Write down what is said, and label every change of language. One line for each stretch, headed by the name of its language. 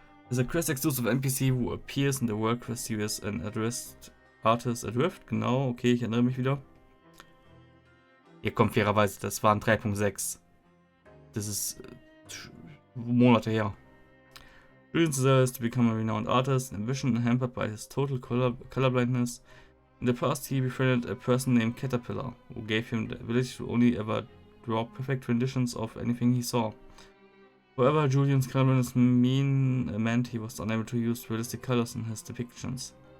English: Is a quest-exclusive NPC who appears in the World Quest Series and addressed Artist Adrift.
German: Genau, okay, ich erinnere mich wieder. Hier kommt fairerweise, das waren 3.6. Das ist Monate her.
English: Julian's desire is to become a renowned artist, ambition hampered by his total colorblindness. In the past, he befriended a person named Caterpillar, who gave him the ability to only ever draw perfect renditions of anything he saw. However, Julian's colorblindness meant he was unable to use realistic colors in his depictions.